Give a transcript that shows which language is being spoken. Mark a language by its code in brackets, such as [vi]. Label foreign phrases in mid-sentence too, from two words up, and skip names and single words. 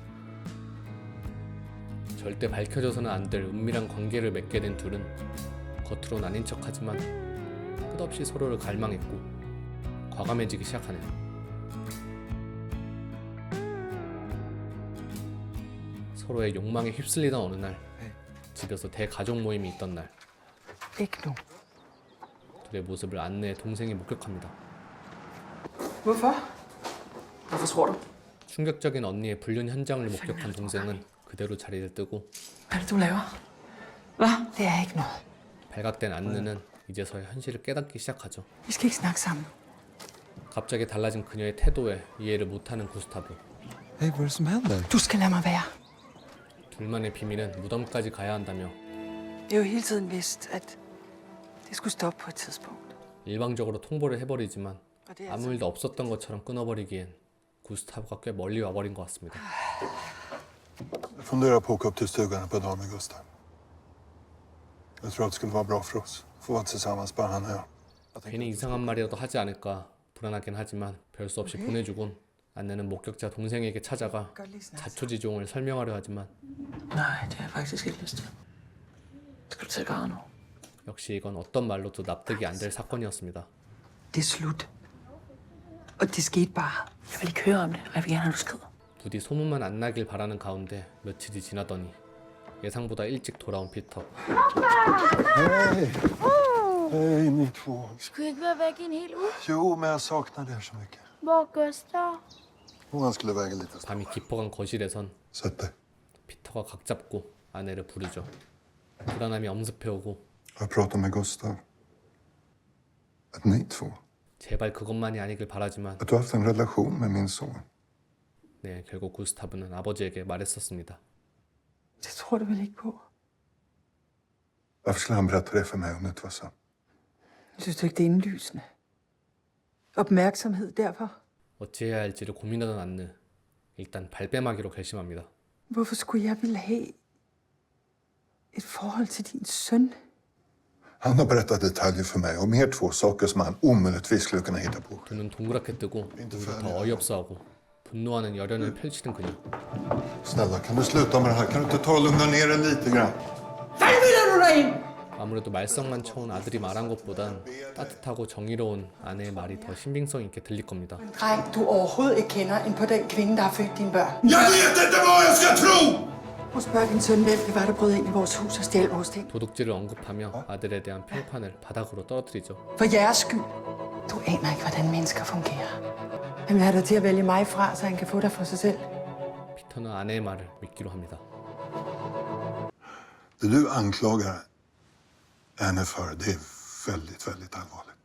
[ko] 절대 밝혀져서는 안 될 은밀한 관계를 맺게 된 둘은 겉으론 아닌 척하지만 끝없이 서로를 갈망했고 과감해지기 시작하네요. 서로의 욕망에 휩쓸리던 어느 날 집에서 대가족 모임이 있던 날 [da] Ikke nu. [ko] 둘의 모습을 안느의 동생이 목격합니다. [da] Hvorfor? Hvorfor tror du? [ko] 충격적인 언니의 불륜 현장을 목격한 동생은 그대로 자리를 뜨고 [da] Hvad er det, du laver? Hvad? Det er ikke noget. [ko] 발각된 안느는 이제서야 현실을 깨닫기 시작하죠. [da] Vi skal ikke snakke sammen. [ko] 갑자기 달라진 그녀의 태도에 이해를 못하는 구스타브. [sv] Hej, vad är det som händer? [da] Du skal lade mig være. [ko] 둘만의 비밀은 무덤까지 가야 한다며 [da] Jeg har jo hele tiden vidst, at det skulle stoppe på et tidspunkt. [ko] 일방적으로 통보를 해버리지만 [da] Og det er [ko] 아무 일도 없었던 것처럼 끊어버리기엔 구스타브가 꽤 멀리 와버린 것 같습니다. [sv] Jag funderar på att åka upp till stugan ett par dagar med Gustav. Jag tror att det skulle vara bra för oss. Få vara tillsammans, bara han och jag. [ko] 괜히 이상한 말이라도 하지 않을까 불안하긴 하지만 별 수 없이 보내주곤 안느는 목격자 동생에게 찾아가 [da] godt lige snakke. [ko] 자초지종을 설명하려 하지만 [da] Nej, det har jeg faktisk ikke lyst til. Skal du til at græde nu? [ko] 역시 이건 어떤 말로도 납득이 안 될 사건이었습니다. [da] Det er slut. Og det skete bare. Jeg vil ikke høre om det, og jeg vil gerne have, du skrider. [ko] 부디 소문만 안 나길 바라는 가운데 며칠이 지나더니 예상보다 일찍 돌아온 피터. [sv] Hej ni två. [da] Skulle ikke være væk i en hel uge? [sv] Jo, men jag saknar er så mycket. [da] Hvor er Gustav? [sv] Han skulle väga lite. [ko] 밤이 깊어간 거실에선 [sv] Sätt dig. [ko] 피터가 각 잡고 아내를 부르죠. 불안함이 엄습해오고 [sv] Jag pratar med Gustav. Att ni två. [ko] 제발 그것만이 아니길 바라지만 [sv] Att du har haft en relation med min son. [ko] 네, 결국 구스타브는 아버지에게 말했었습니다. [da] Det tror du vel ikke på? [sv] Varför skulle han berätta det för mig om det inte var sant? [da] Synes du ikke, det er indlysende? Opmærksomhed derfor. [ko] 어찌해야 할지를 고민하던 안느 일단 발뺌하기로 결심합니다. [da] Hvorfor skulle jeg ville have et forhold til din søn? [sv] Han har berättat detaljer för mig om er två saker som han omöjligtvis skulle kunna hitta på. [ko] 두 눈 동그랗게 뜨고 오히려 더 어이없어하고 분노하는 열연을 펼치는 그녀. [sv] Snälla, kan du sluta med det här? Kan du inte ta och lugna ner dig lite grann? [ko] 아무래도 말썽만 쳐온 아들이 말한 것보단 따뜻하고 정의로운 아내의 말이 더 신빙성 있게 들릴 겁니다. [da] Dreng, du overhovedet ikke kender end på den kvinde, der har født dine børn. [sv] Jag vet inte vad jag ska tro! [da] Prøv at spørge din søn, hvem det var, der brød ind i vores hus og stjal vores ting. [ko] 도둑질을 언급하며 아들에 대한 평판을 바닥으로 떨어뜨리죠. [da] For jeres skyld. Du aner ikke, hvordan mennesker fungerer. Han vil have dig til at vælge mig fra, så han kan få dig for sig selv. [ko] 피터는 아내의 말을 믿기로 합니다. [sv] Det du anklagar henne för, det är väldigt, väldigt allvarligt.